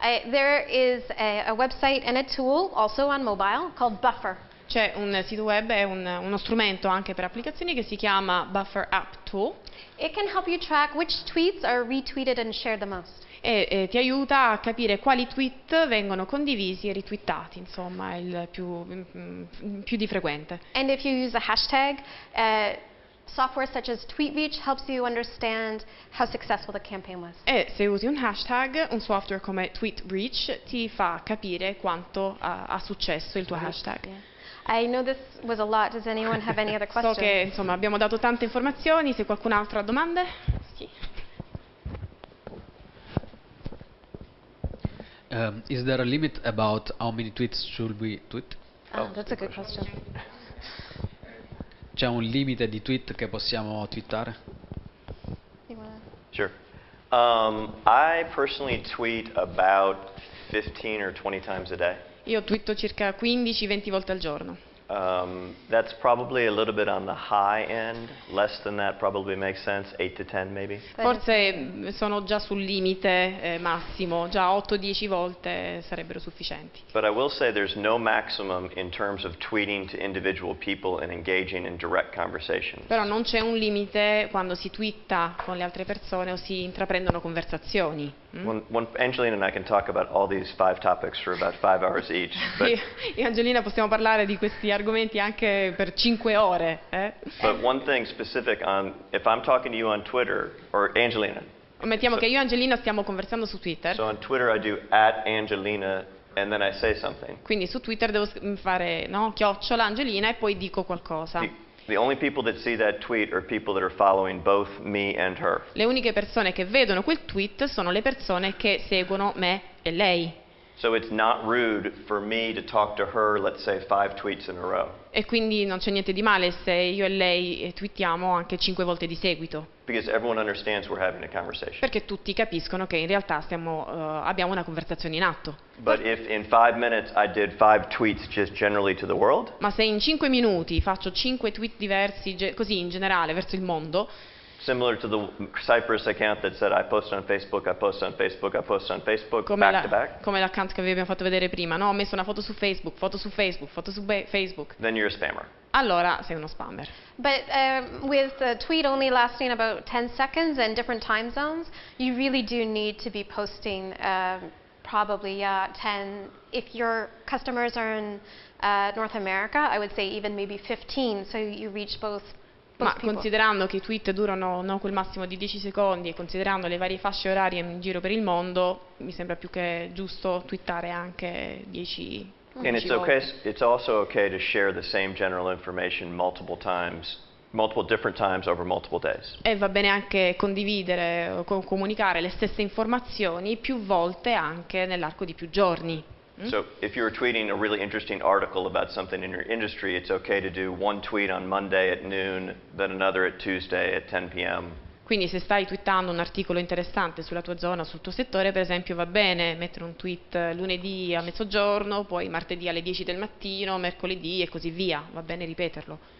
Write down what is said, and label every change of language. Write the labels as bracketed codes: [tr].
[en] There is a website and a tool also on mobile called Buffer. [it] C'è un sito web e uno strumento anche per applicazioni che si chiama Buffer App Tool. [en] It can help you track which tweets are retweeted and shared the most. [it] e ti aiuta a capire quali tweet vengono condivisi e ritwittati, insomma, è il più di frequente. [en] And if you use a hashtag, software such as TweetReach helps you understand how successful the campaign was. [it] E se usi un hashtag, un software come TweetReach ti fa capire quanto ha successo il tuo hashtag. [en] Yeah. I know this was a lot. Does anyone have any other questions? [it] So che insomma abbiamo dato tante informazioni, se qualcun altro ha domande? Sì. [en] Is there a limit about how many tweets should we tweet? Oh, that's a good question. [it] C'è un limite di tweet che possiamo twittare? [en] Sure. I personally tweet about 15 or 20 times a day. [it] Io twitto circa 15-20 volte al giorno. [en] That's probably a little bit on the high end. Less than that probably makes sense. 8 to 10 maybe. [it] Forse sono già sul limite massimo, già 8-10 volte sarebbero sufficienti. [en] But I will say there's no maximum in terms of tweeting to individual people and engaging in direct conversation. [it] Però non c'è un limite quando si twitta con le altre persone o si intraprendono conversazioni. [en] When Angelina and I can talk about all these 5 topics for about 5 hours each. But [it] Io e Angelina possiamo parlare di questi argomenti anche per 5 ore. [en] But one thing specific on, if I'm talking to you on Twitter, or Angelina. [it] Mettiamo che io e Angelina stiamo conversando su Twitter. [en] So on Twitter I do @Angelina and then I say something. [it] Quindi su Twitter devo fare chiocciola Angelina e poi dico qualcosa. [en] The only people that see that tweet are people that are following both me and her. [it] Le uniche persone che vedono quel tweet sono le persone che seguono me e lei. [en] So it's not rude for me to talk to her, let's say 5 tweets in a row. [it] E quindi non c'è niente di male se io e lei twittiamo anche 5 volte di seguito. [en] Because everyone understands we're having a conversation. [it] Perché tutti capiscono che in realtà abbiamo una conversazione in atto. [en] But if in 5 minutes I did 5 tweets just generally to the world. [it] Ma se in 5 minuti faccio 5 tweet diversi così in generale verso il mondo, [en] similar to the Cyprus account that said I post on Facebook, I post on Facebook, I post on Facebook, [it] come [en] back to back. [it] Come l'account che vi abbiamo fatto vedere prima, no? Ho messo una foto su Facebook, foto su Facebook, foto su Facebook. [en] Then you're a spammer. [it] Allora sei uno spammer. [en] But with the tweet only lasting about 10 seconds and different time zones, you really do need to be posting probably 10. If your customers are in North America, I would say even maybe 15, so you reach both. [it] Ma considerando che i tweet durano quel massimo di 10 secondi e considerando le varie fasce orarie in giro per il mondo, mi sembra più che giusto twittare anche 10 [en] And it's also okay to share the same general information multiple different times over multiple days. [it] E va bene anche condividere o comunicare le stesse informazioni più volte anche nell'arco di più giorni. [en] So if you're tweeting a really interesting article about something in your industry, it's okay to do one tweet on Monday at noon, then another at Tuesday at 10 p.m. [it] Quindi se stai twittando un articolo interessante sulla tua zona, sul tuo settore, per esempio, va bene mettere un tweet lunedì a mezzogiorno, poi martedì alle 10 del mattino, mercoledì e così via, va bene ripeterlo.